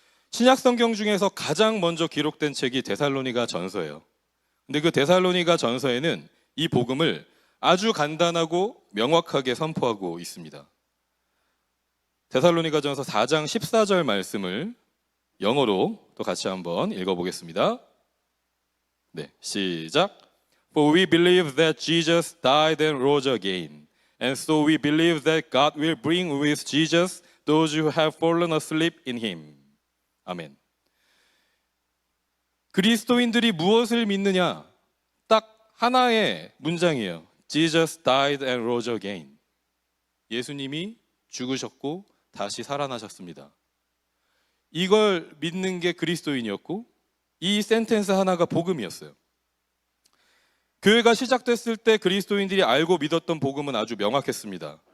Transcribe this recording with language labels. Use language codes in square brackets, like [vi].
[ko] 신약 성경 중에서 가장 먼저 기록된 책이 데살로니가 전서예요. 근데 그 데살로니가 전서에는 이 복음을 아주 간단하고 명확하게 선포하고 있습니다. 데살로니가 전서 4장 14절 말씀을 영어로 또 같이 한번 읽어보겠습니다. 네, 시작. [en] For we believe that Jesus died and rose again, and so we believe that God will bring with Jesus those who have fallen asleep in him. [ko] 아멘. 그리스도인들이 무엇을 믿느냐? 딱 하나의 문장이에요. [en] Jesus died and rose again. [ko] 예수님이 죽으셨고 다시 살아나셨습니다. 이걸 믿는 게 그리스도인이었고, 이 센텐스 하나가 복음이었어요. 교회가 시작됐을 때 그리스도인들이 알고 믿었던 복음은 아주 명확했습니다.